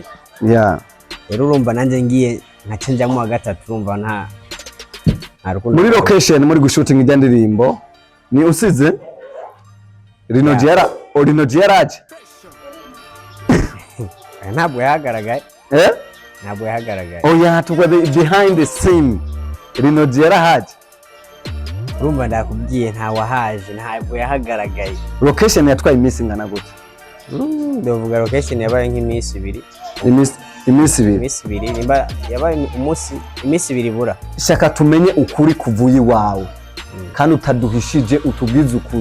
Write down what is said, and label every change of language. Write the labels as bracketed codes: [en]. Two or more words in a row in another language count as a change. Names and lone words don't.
[rn] Rero urumva nanjye ngiye nkacenjamo gatatu urumva nta rukundo muri location muri gushooting ijya ndirimbo ni usize Rinoji yaraje ntabwo yahagaragaye ntabwo yahagaragaye. Oya tugwa [en] behind the scene [rn] Rinoji yarahaje urumva ndakubwiye nta wahaje ntabwo yahagaragaye. Location yatwaye iminsi ngana gute? Ndavuga location yabaye nk'iminsi ibiri. Iminsi ibiri nimba yabaye iminsi ibiri bura. Shaka tumenye ukuri kuvuye wawe kandi utaduhishije utubwize ukuri.